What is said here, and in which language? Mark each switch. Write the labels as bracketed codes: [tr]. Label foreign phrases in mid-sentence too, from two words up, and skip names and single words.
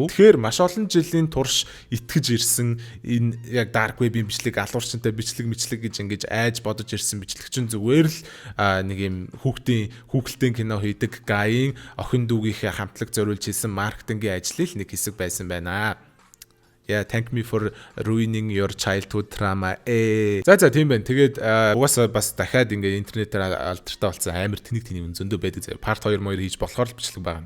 [mn] Тэгэхээр маш олон жилийн турш итгэж ирсэн энэ яг dark web-ийн бичлэг алуурчтай бичлэг гэж ингэж айж бодож ирсэн бичлэг чинь зүгээр л нэг юм хүүхэлдэйн кино хийдэг гаийн охин дүүгийнхээ хамтлаг зориулж хийсэн маркетингийн ажлын нэг хэсэг байсан байна. [en] Yeah, thank me for ruining your childhood trauma. [mn] За тийм байна. Тэгээд угаасаа бас дахиад ингээ интернетээр алдартай болсон амар тэнэг зөндөө байдаг. Part 2 хийж болохоор л бичлэг байгаа.